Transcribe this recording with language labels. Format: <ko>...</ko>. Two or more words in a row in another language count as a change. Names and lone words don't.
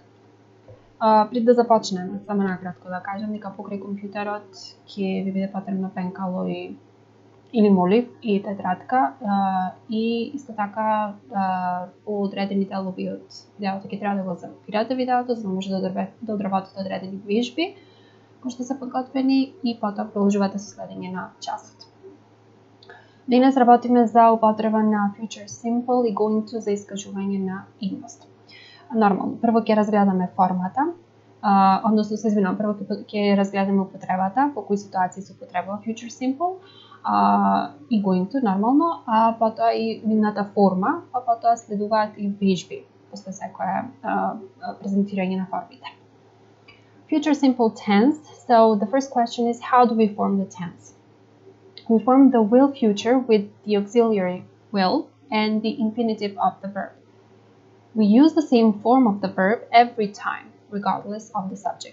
<mk>Пред да започнеме, само накратко да кажам дека покрај компјутерот ќе ви биде потребно пенкало или молив и тетрадка и исто така по одредени делови од видеото ќе треба да го запирате видеото за да може да одработите одредени вежби кои што се подготвени и потоа продолжувате со следење на часот. Денес работиме за употреба на</mk> <en>future simple</en> <mk>и</mk> <en>going to</en> <mk>за искажување на идност. Нормално, прво ќе разгледаме формата, односно се извинувам, прво ќе разгледаме употребата, по кои ситуации се употребува</mk> <en>future simple</en> <mk>и</mk> <en>going to</en> <mk>нормално, а потоа и нивната форма, а потоа следуваат и вежби после секое презентирање на формите.</mk> <en>Future simple tense. So the first question is, how do we form the tense? We form the will future with the auxiliary will and the infinitive of the verb. We use the same form of the verb every time, regardless of the subject.</en>